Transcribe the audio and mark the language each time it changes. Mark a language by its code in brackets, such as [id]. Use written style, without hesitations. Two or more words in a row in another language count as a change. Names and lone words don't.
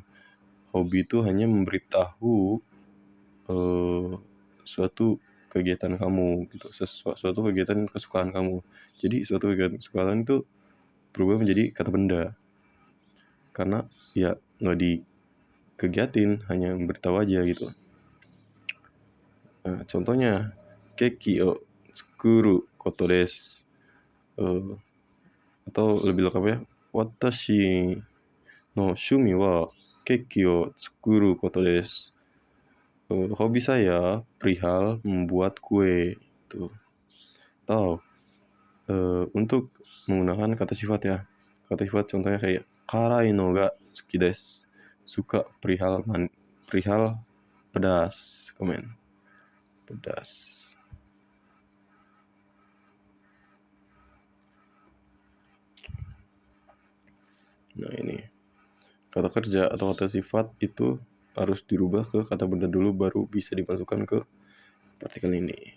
[id] Hobi itu hanya memberitahu suatu kegiatan kamu gitu, suatu kegiatan kesukaan kamu. Jadi suatu kegiatan kesukaan itu berubah menjadi kata benda, karena ya nggak dikegiatin, hanya memberitahu aja gitu. Nah, contohnya [ja] ケーキを作ることです. [id] Atau lebih lengkapnya, [ja] 私の趣味はケーキを作ることです. [id] Hobi saya perihal membuat kue itu. Atau untuk menggunakan kata sifat ya. Kata sifat contohnya kayak [ja] 辛いのが好きです. [id] Suka perihal pedas, komen. Pedas. Nah, ini kata kerja atau kata sifat itu harus dirubah ke kata benda dulu, baru bisa dimasukkan ke partikel ini.